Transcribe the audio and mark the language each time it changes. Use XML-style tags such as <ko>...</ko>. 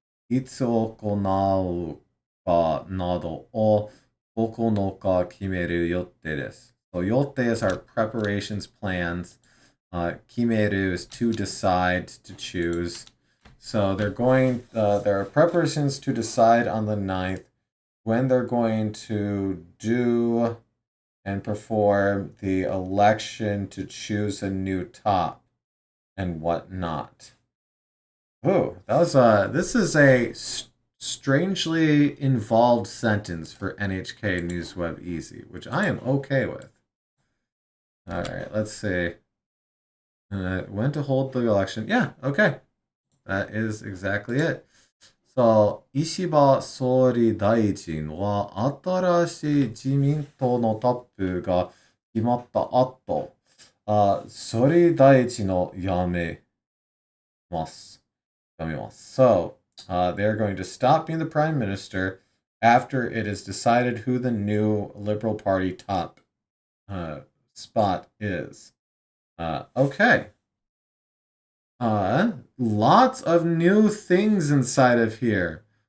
<ja>いつ行うかなどを9日決める予定です。</ja> <en>So 予定 is our preparations, plans. 決める is to decide, to choose. So there are preparations to decide on the 9th when they're going to do and perform the election to choose a new top and whatnot. Oh, this is a strangely involved sentence for NHK NewsWeb Easy, which I am okay with. All right, let's see. When to hold the election? Yeah, okay. That is exactly it.</en> <ja>So, 石破総理大臣は新しい自民党のトップが決まった後、総理大臣を辞めます。</ja> <en>So, they're going to stop being the prime minister after it is decided who the new Liberal Party top spot is. Okay. Lots of new things inside of here.</en>